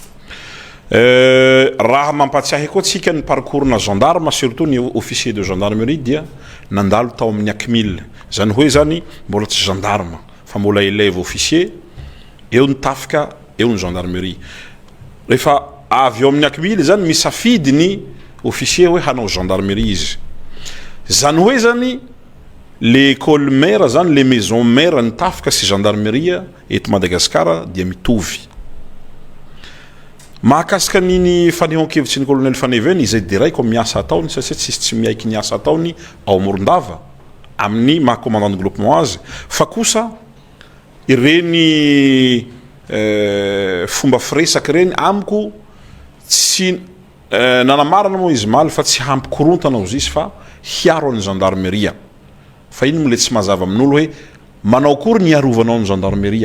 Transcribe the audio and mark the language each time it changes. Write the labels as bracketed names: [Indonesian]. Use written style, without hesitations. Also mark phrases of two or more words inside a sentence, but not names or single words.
[Malagasy] Raha mampatsiahy koa tsika ny parcours-na gendarme surtout ny [French] officier de gendarmerie [Malagasy] dia nandalo tao amin'ny Akmil, zany hoe zany mbola tsy gendarme fa mbola [French] élève officier, [Malagasy] eo ny tafika eo ny gendarmerie. Rehefa avy eo amin'ny Akmil zany misafidy ny officier hoe hanao gendarmerie izy, zany hoe zany [French] l'école mère [Malagasy] zany [French] les maisons mère [Malagasy] ny tafika sy gendarmerie eto Madagasikara dia mitovy. Mahakasika niny fanehoan-kevitsy ny colonel Faneva izay direct miasa ataony satria tsy miaiky ny asa ataony ao Morondava amin'ny maha- [French] commandant de groupement [Malagasy] azy fa kosa ireny fomba firesaky reny amiko tsy nanamarana moa izy maly fa tsy hampikorontana ozy izy fa hiaro ny gendarmerie fa iny mile tsy mazava amin'olo hoe manao akory ny arovanao ny gendarmerie.